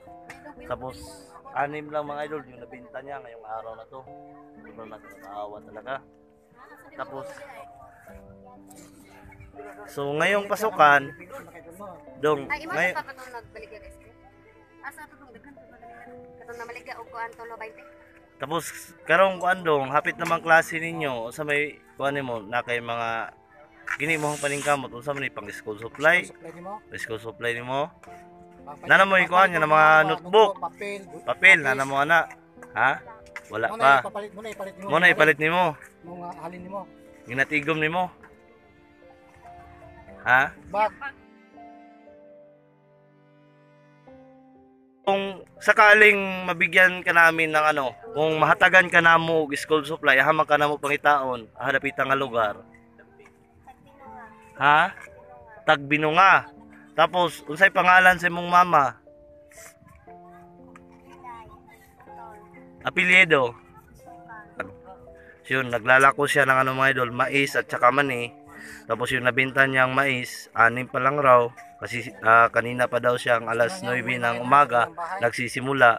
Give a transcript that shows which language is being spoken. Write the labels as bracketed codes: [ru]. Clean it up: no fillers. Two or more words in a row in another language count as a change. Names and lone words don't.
[tl] Tapos 6 lang mga idol yung nabinta niya ngayong araw na to. Sobrang nakakaawa talaga. Tapos so ngayong pasukan dong [ceb] Ay, imo pa to nagbalik guys. Asa to tong daghan katong namaliga og kuan to 20. Tapos karong kuan dong hapit namang klase ninyo sa may kuan nimo na kay mga gini mo paningkamot unsa man ni pang [en] school supply [ceb] nimo nana mo ikuan nga mga notebook papel nana mo ana ha wala pa mo na ipalit nimo mga halin nimo ginatigom nimo ha [tl] kung sakaling mabigyan ka namin ng ano, [ceb] kung mahatagan ka namo og [en] school supply, [ceb] haman ka namo pangitaon, hadapitan nga lugar. Ha? Tagbinunga. Tapos unsay pangalan sa imong mama? Apelyido. [tl] Yun, naglalako siya ng ano mga idol, mais at saka mani. Tapos yung nabenta niyang mais, 6 pa lang raw. Kasi kanina pa daw siyang alas 9 ng umaga nagsisimula.